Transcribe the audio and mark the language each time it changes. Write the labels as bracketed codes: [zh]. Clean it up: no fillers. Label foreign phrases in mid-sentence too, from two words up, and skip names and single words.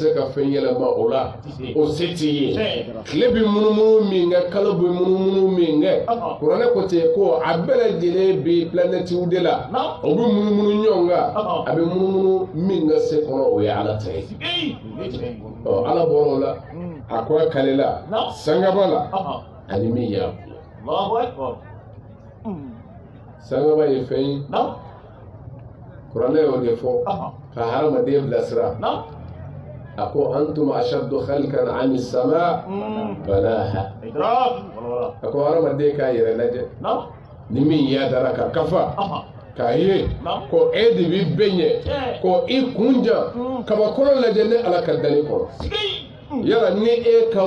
[bm] se ka fɛn yɛlɛma o la o se t'i ye tile bɛ munumunu min kɛ kalo bɛ munumunu min kɛ kuranɛ ko ten ko a bɛɛ lajɛlen bɛ planètew de la o bɛ munumunu ɲɔgɔn kan a bɛ munumunu min ka se kɔnɔ o ye ala ta ye ala bɔra o la a ko a kale la sangaba la ani min y'a kun sangaba ye fɛn ye kuranɛ y'o de fɔ ka hadamaden bilasira a ko [ar] أنتم أشد خلقا أم السماء بناها [bm] a ko hadamaden k'a yɛrɛ lajɛ ni min y'a dara ka kafa k'a ye ko e de bɛ bɛn ɲɛ ko i kun jan kabakɔrɔ lajɛ ni ala ka danni kɔrɔ yala ni e ka